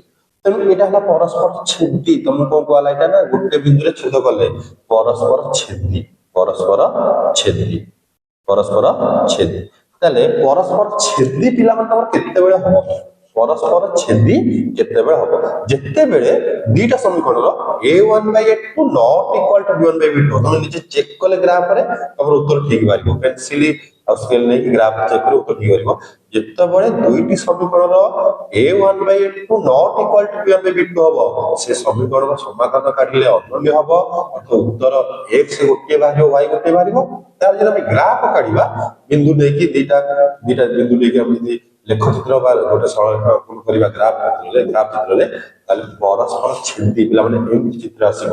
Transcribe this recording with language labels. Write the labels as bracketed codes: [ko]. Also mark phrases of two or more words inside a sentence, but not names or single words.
[or] ତେଣୁ ଏଇଟା ହେଲା ପରସ୍ପର ଛେଦି। ତମକୁ କଣ କୁହାଗଲା? ଏଇଟା ନା ଗୋଟେ ବିନ୍ଦୁରେ ଛେଦ କଲେ ପରସ୍ପର ଛେଦି, ପରସ୍ପର ଛେଦି, ପରସ୍ପର ଛେଦି। ତାହେଲେ ପରସ୍ପର ଛେଦି ପିଲାମାନେ ତମର କେତେବେଳେ ହବ? ପରସ୍ପର ଛେଦି କେତେବେଳେ ହବ? ଯେତେବେଳେ ଦିଟା ସମୀକରଣର a1/a2 [en] not equal to [or] b1/b2। ତମେ ନିଜେ ଚେକ୍ କଲେ ଗ୍ରାଫରେ ତମର ଉତ୍ତର ଠିକ ବାହାରିବ। ପେନସିଲ ଆଉ ସ୍କେଲ ନେଇକି ଗ୍ରାଫ ଚେକ୍ କରି ଉତ୍ତର ଠିକ ବାହାରିବ। ଯେତେବେଳେ ଦୁଇଟି ସମୀକରଣର a1/a2 [en] not equal to [or] b1/b2 ହବ, ସେ ସମୀକରଣର ସମାଧାନ କାଢିଲେ ଅନନ୍ୟ ହବ, ଅର୍ଥାତ ଉତ୍ତର x ଗୋଟିଏ ବାହାରିବ, y ଗୋଟିଏ ବାହାରିବ। ତାହେଲେ ଯଦି ଆମେ ଗ୍ରାଫ କାଢିବା, ବିନ୍ଦୁ ନେଇକି ଦିଟା ବିନ୍ଦୁ ନେଇକି ଆମେ ଯଦି ଲେଖଚିତ୍ର ବା ଗୋଟେ ସରଳରେଖା ଅଙ୍କନ କରିବା ଗ୍ରାଫ ଚିତ୍ରରେ, ତାହେଲେ ପରସ୍ପର ଛେଦି ପିଲାମାନେ ଏମିତି ଚିତ୍ର ଆସିବ।